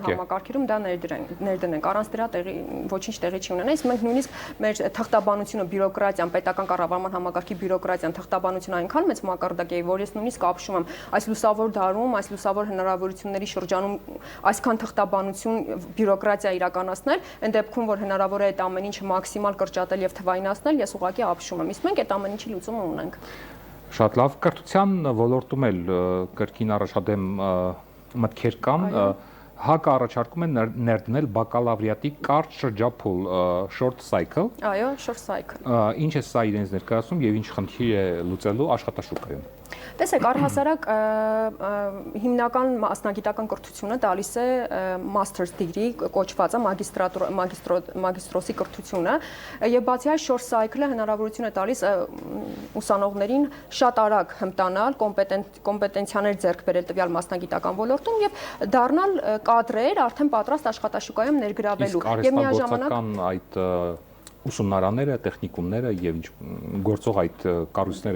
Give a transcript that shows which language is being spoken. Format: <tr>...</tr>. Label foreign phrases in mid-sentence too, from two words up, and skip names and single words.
<hy>համակարգերում դա ներդնենք, առանց դրա ոչինչ տեղի չի ունենա։ Իսկ մենք նույնիսկ մեր թղթաբանությունը, բյուրոկրատիան, պետական կառավարման համակարգի բյուրոկրատիան, թղթաբանությունը այնքան մեծ մակարդակ է, որ ես նույնիսկ ապշում եմ այս լուսավոր դարում, այս լուսավոր հնարավորությունների շրջանում այսքան թղթաբանություն, բյուրոկրատիա իրականացնել, այն դեպքում որ հնարավոր է այդ ամեն ինչը մաքսիմալ կրճատել եւ թվայնացնել, ես ուղղակի ապշում եմ։ Իսկ մենք այդ ամեն ինչի լուծումը ունենք։ Շատ լավ, կրթության ոլորտում էլ կրկին առաջադեմ մտքեր կան, ՀԱԿ-ը առաջարկում է ներդնել բակալավրիատի կարճ շրջափուլ</hy> <en>short cycle։ Այո, short cycle։</en> <hy>Ինչ է սա իրենց ներկայացնում եւ ինչ խնդիր է լուծելու աշխատաշուկայում։ Տեսեք, առհասարակ հիմնական մասնագիտական կրթությունը տալիս է</hy> <en>master's degree</en> <hy>կոչվածը մագիստրոսի կրթությունը եւ բացի այդ</hy> <en>short cycle-</en> <hy>ը հնարավորություն է տալիս ուսանողներին շատ արագ հմտանալ, կոմպետենցիաներ ձեռք բերել տվյալ մասնագիտական ոլորտում եւ դառնալ կադրեր արդեն պատրաստ աշխատաշուկայում ներգրավելու եւ միաժամանակ այդ ուսումնարանները, տեխնիկումները եւ գործող այդ կառույցները</hy>